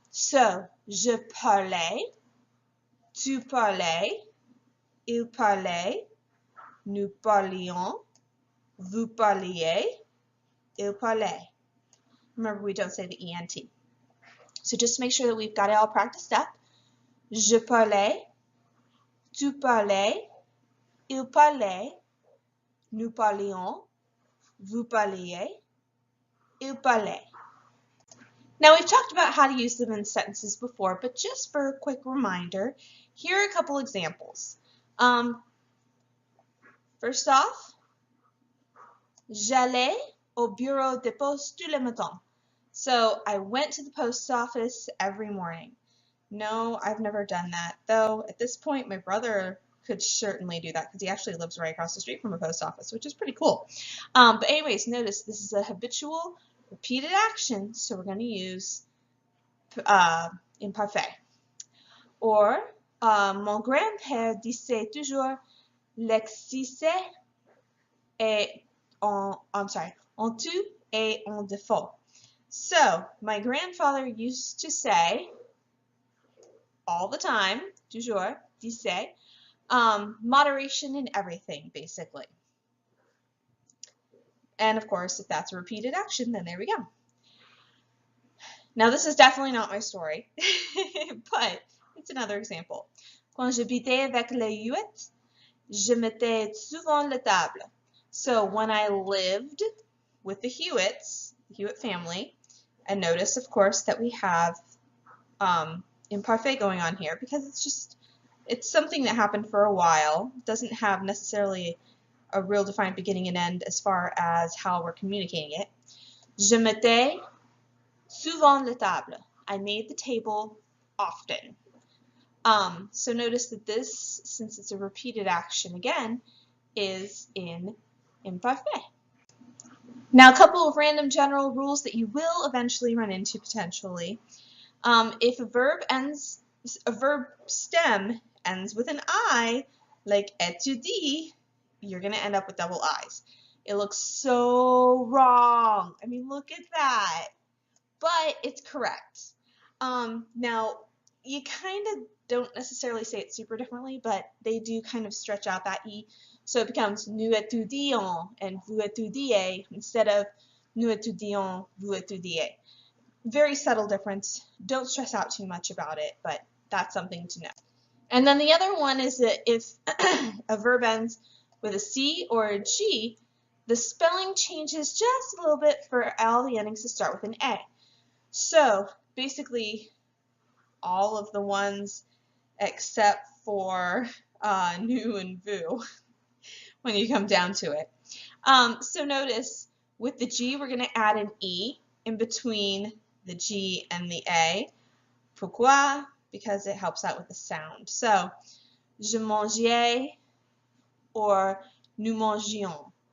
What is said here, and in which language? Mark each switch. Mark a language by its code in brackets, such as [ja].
[fr] So, je parlais, tu parlais, il parlait, nous parlions, vous parliez, il parlait. [en] Remember, we don't say the ENT. So just to make sure that we've got it all practiced up. [fr] Je parlais, tu parlais, il parlait, nous parlions, vous parliez, il parlait. [en] Now we've talked about how to use them in sentences before, but just for a quick reminder, here are a couple examples. First off, [fr] j'allais au bureau de poste tous les matins. [en] So I went to the post office every morning. No, I've never done that, though at this point my brother could certainly do that because he actually lives right across the street from a post office, which is pretty cool. But anyways, notice this is a habitual, repeated action, so we're going to use imparfait. [fr] Or, mon grand-père disait toujours, l'excès est en tout et en défaut. [en] So, my grandfather used to say, all the time, toujours, disait, moderation in everything, basically. And of course, if that's a repeated action, then there we go. Now, this is definitely not my story, but it's another example. [fr] Quand j'habitais avec les Huettes, je mettais souvent la table. [en] So when I lived with the Hewitts, the Hewitt family, and notice, of course, that we have imparfait going on here because it's something that happened for a while. It doesn't have necessarily a real defined beginning and end as far as how we're communicating it. [fr] Je mettais souvent la table. [en] I made the table often. So notice that this, since it's a repeated action again, is in imparfait. Now, a couple of random general rules that you will eventually run into potentially. If a verb stem ends with an I, like étudier, you're going to end up with double I's. It looks so wrong. I mean, look at that. But it's correct. Now, you kind of don't necessarily say it super differently, but they do kind of stretch out that E. So it becomes [fr] nous étudions and vous étudiez [en] instead of [fr] nous étudions, vous étudiez. [en] Very subtle difference. Don't stress out too much about it, but that's something to know. And then the other one is that if a verb ends with a C or a G, the spelling changes just a little bit for all the endings to start with an A. So basically all of the ones except for nous and vous when you come down to it. So notice with the G we're going to add an E in between the G and the A. Pourquoi? Because it helps out with the sound. [fr] So je mangeais or nous mangions.